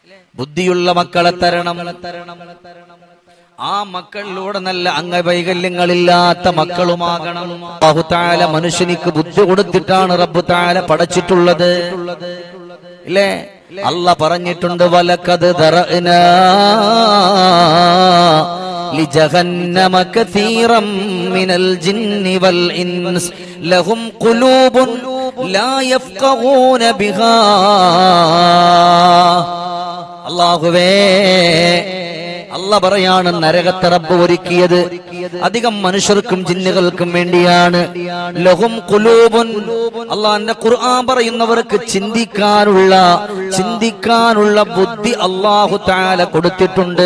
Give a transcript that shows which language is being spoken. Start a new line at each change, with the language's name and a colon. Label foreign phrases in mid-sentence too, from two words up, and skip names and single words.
Malayalam: ബുദ്ധിയുള്ള മക്കളെ തരണം. ആ മക്കളിലൂടെ നല്ല അംഗവൈകല്യങ്ങളില്ലാത്ത മക്കളുമാകണം.
Arabic: الله تعالى
Malayalam: മനുഷ്യനിക്ക് ബുദ്ധി കൊടുത്തിട്ടാണ്
Arabic: رب تعالى
Malayalam: പടച്ചിട്ടുള്ളത്. ഇല്ലേ? അല്ലാഹ് പറഞ്ഞിട്ടുണ്ട്,
Arabic: ولقد ذرأنا لجهنم كثيرا من الجن والإنس لهم قلوب لا يفقهون بها.
Malayalam: അല്ലാഹുവേ, അല്ലാഹ് പറയാണ്, നരകത്തെ റബ്ബ് ഒരുക്കിയത് അധികം മനുഷ്യർക്കും ജിന്നുകൾക്കും വേണ്ടിയാണ്.
Arabic: لهم قلوب,
Malayalam: അല്ലാഹുവിന്റെ ഖുർആൻ പറയുന്നവർക്ക് ചിന്തിക്കാനുള്ള ബുദ്ധി
Arabic: الله تعالى
Malayalam: കൊടുത്തിട്ടുണ്ട്.